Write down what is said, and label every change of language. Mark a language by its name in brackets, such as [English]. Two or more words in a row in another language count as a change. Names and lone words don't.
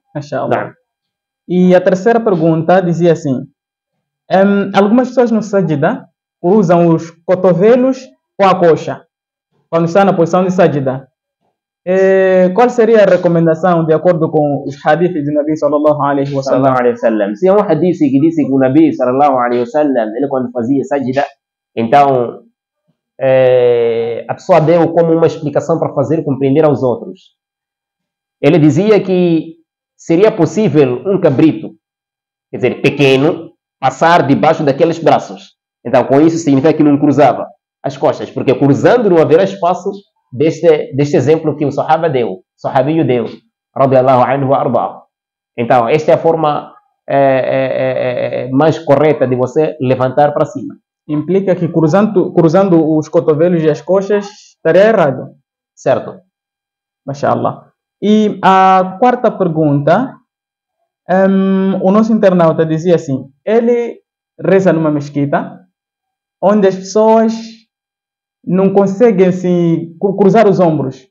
[Arabic] Inshallah. [Portuguese] E a terceira pergunta dizia assim: algumas pessoas no sajda usam os cotovelos com a coxa quando está na posição de sajda. Qual seria a recomendação de acordo com os hadiths do Nabi [Arabic] صلى الله عليه وسلم? [Portuguese] Se é um hadith que diz que o Nabi [Arabic] صلى الله عليه وسلم, [Portuguese] ele quando fazia sajda, então a pessoa deu como uma explicação para fazer compreender aos outros. Ele dizia que seria possível um cabrito, quer dizer, pequeno, passar debaixo daqueles braços. Então, com isso significa que não cruzava as costas, porque cruzando não haverá espaço deste exemplo que o sahabiyo deu, [Arabic] رضي الله عنه وأرضاه. [Portuguese] Então, esta é a forma mais correta de você levantar para cima. Implica que cruzando os cotovelos e as coxas estaria errado. Certo. [Arabic] Mashallah. [Portuguese] E a quarta pergunta, o nosso internauta dizia assim: ele reza numa mesquita onde as pessoas não conseguem se cruzar os ombros.